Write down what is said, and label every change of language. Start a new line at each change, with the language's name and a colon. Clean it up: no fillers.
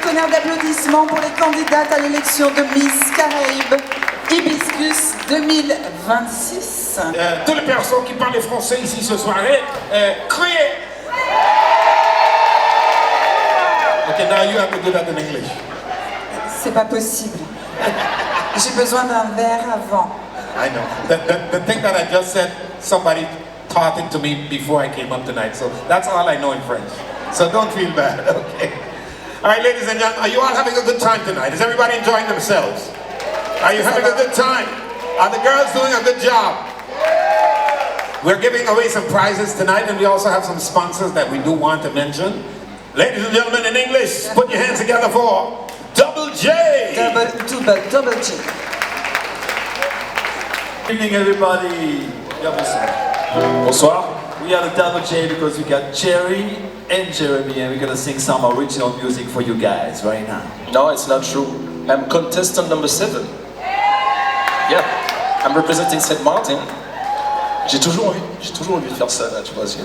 French: D'applaudissements pour les candidates à l'élection de Miss Caraïbes Hibiscus 2026. Toutes les personnes qui parlent français ici ce soir, criez!
English: Okay, now you have to do that in English.
French: C'est pas possible. J'ai besoin d'un verre avant.
English: I know. The thing that I just said, somebody taught it to me before I came up tonight, so that's all I know in French. So don't feel bad, okay? All right, ladies and gentlemen, are you all having a good time tonight? Is everybody enjoying themselves? Are you having a good time? Are the girls doing a good job? We're giving away some prizes tonight, and we also have some sponsors that we do want to mention. Ladies and gentlemen, in English, put your hands together for Double J. Double J. Good evening, everybody.
French: Bonsoir.
English: We are the Double J because we got Jerry and Jeremy, and we're gonna sing some original music for you guys right now. No, it's not true. I'm contestant number 7. Yeah, I'm representing St. Martin.
French: J'ai toujours envie de faire ça, là, tu vois.